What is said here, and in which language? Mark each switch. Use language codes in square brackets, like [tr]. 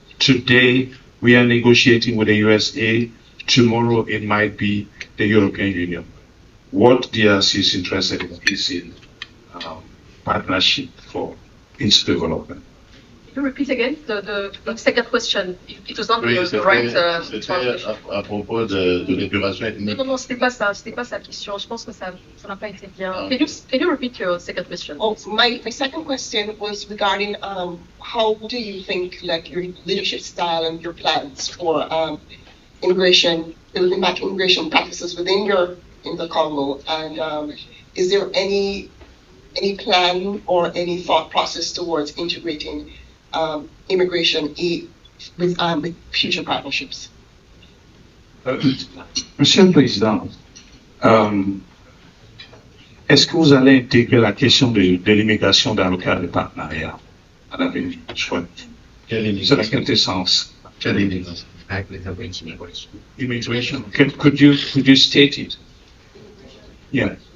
[en] Today we are negotiating with the USA. Tomorrow it might be the European Union. What DRC is interested in is in partnership for its development. Can you repeat again the second question? It was not the right translation. [fr] À propos de l'épuration ethnique. Non, c'était pas ça la question. Je pense que ça n'a pas été bien. [en] Can you repeat your second question? Oh, my second question was regarding how do you think, like, your leadership style and your plans for immigration, building back immigration practices within the Congo, and is there any plan or any thought process towards integrating immigration with future partnerships? [fr] Monsieur le Président, est-ce que vous allez intégrer la question de l'immigration dans le cadre des partenariats à l'avenir? C'est la quintessence. Quelle immigration? [en] Immigration. Could you state it? Yeah.